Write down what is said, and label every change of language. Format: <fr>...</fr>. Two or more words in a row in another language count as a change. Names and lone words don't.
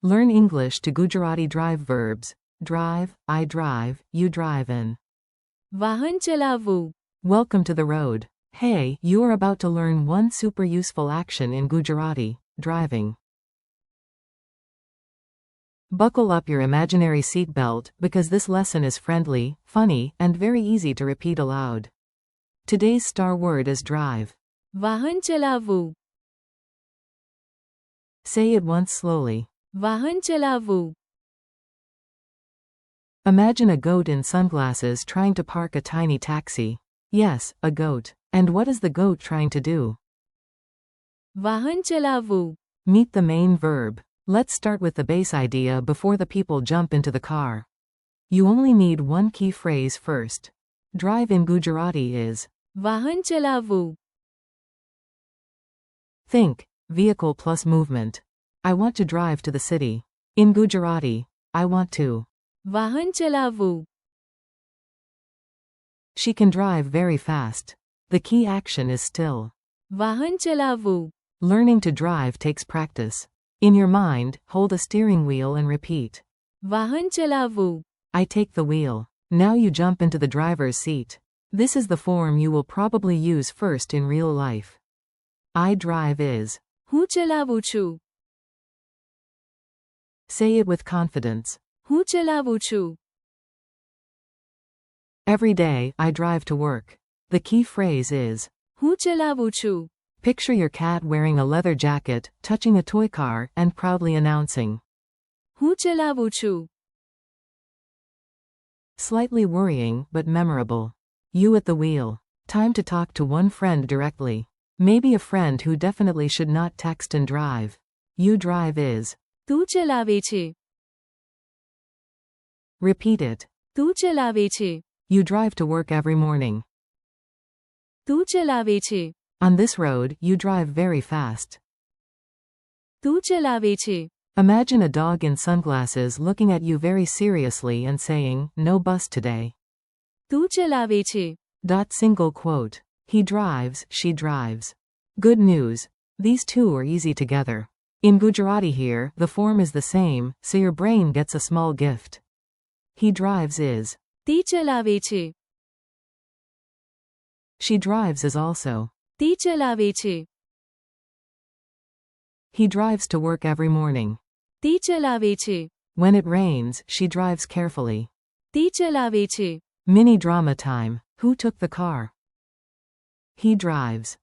<en>Learn English to Gujarati drive verbs. Drive, I drive, you drive in.</en> <gu>વાહન ચલાવવું.</gu> <en>Welcome to the road. Hey, you are about to learn one super useful action in Gujarati, driving. Buckle up your imaginary seatbelt because this lesson is friendly, funny, and very easy to repeat aloud. Today's star word is drive.</en> <gu>વાહન ચલાવવું.</gu> <en>Say it once slowly.</en> <gu>વાહન ચલાવવું.</gu> <en>Imagine a goat in sunglasses trying to park a tiny taxi. Yes, a goat. And what is the goat trying to do?</en> <gu>વાહન ચલાવવું.</gu> <en>Meet the main verb. Let's start with the base idea before the people jump into the car. You only need one key phrase first. Drive in Gujarati is</en> <gu>વાહન ચલાવવું.</gu> <en>Think, vehicle plus movement. I want to drive to the city. In Gujarati, I want to.</en> <gu>વાહન ચલાવવું.</gu> <en>She can drive very fast. The key action is still.</en> <gu>વાહન ચલાવવું.</gu> <en>Learning to drive takes practice. In your mind, hold a steering wheel and repeat.</en> <gu>વાહન ચલાવવું.</gu> <en>I take the wheel. Now you jump into the driver's seat. This is the form you will probably use first in real life. I drive is.</en> <gu>હું ચલાવું છું.</gu> <en>Say it with confidence.</en> <gu>હું ચલાવું છું.</gu> <en>Every day, I drive to work. The key phrase is.</en> <gu>હું ચલાવું છું.</gu> <en>Picture your cat wearing a leather jacket, touching a toy car, and proudly announcing.</en> <gu>હું ચલાવું છું.</gu> <en>Slightly worrying, but memorable. You at the wheel. Time to talk to one friend directly. Maybe a friend who definitely should not text and drive. You drive is.</en> <gu>તું ચલાવે છે.</gu> <en>Repeat it.</en> <gu>તું ચલાવે છે.</gu> <en>You drive to work every morning.</en> <gu>તું ચલાવે છે.</gu> <en>On this road, you drive very fast.</en> <gu>તું ચલાવે છે.</gu> <en>Imagine a dog in sunglasses looking at you very seriously and saying, "No bus today."</en> <gu>તું ચલાવે છે.</gu> <en>Single quote. He drives, she drives. Good news. These two are easy together. In Gujarati here, the form is the same, so your brain gets a small gift. He drives is.</en> <gu>તી ચલાવે છે.</gu> <en>She drives is also.</en> <gu>તી ચલાવે છે.</gu> <en>He drives to work every morning.</en> <gu>તી ચલાવે છે.</gu> <en>When it rains, she drives carefully.</en> <gu>તી ચલાવે છે.</gu> <en>Mini drama time. Who took the car? He drives.</en>